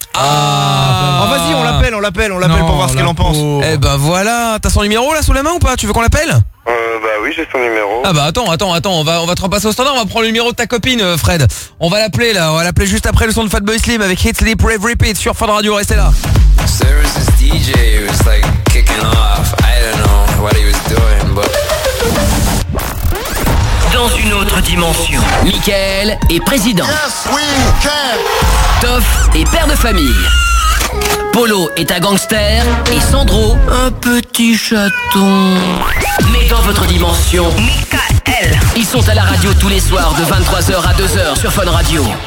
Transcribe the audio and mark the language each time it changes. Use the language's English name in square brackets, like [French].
[French] Ah, vas-y, on l'appelle non, pour voir ce qu'elle en pense. Eh ben, voilà. T'as son numéro, là, sous la main ou pas? Tu veux qu'on l'appelle? Bah, oui, j'ai son numéro. Ah, bah, attends, on va te repasser au standard. On va prendre le numéro de ta copine, Fred. On va l'appeler, là. On va l'appeler juste après le son de Fatboy Slim avec Hit Sleep Rave Repeat sur Fun Radio. Restez là. [English] There was this DJ who was like kicking off. I don't know what he was doing, but. [French] Dans une autre dimension, Mickaël est président. [English] Yes, we can. [French] Toff est père de famille. Polo est un gangster et Sandro un petit chaton. Mais dans votre dimension, Mickaël, ils sont à la radio tous les soirs de 23h à 2h sur Fun Radio.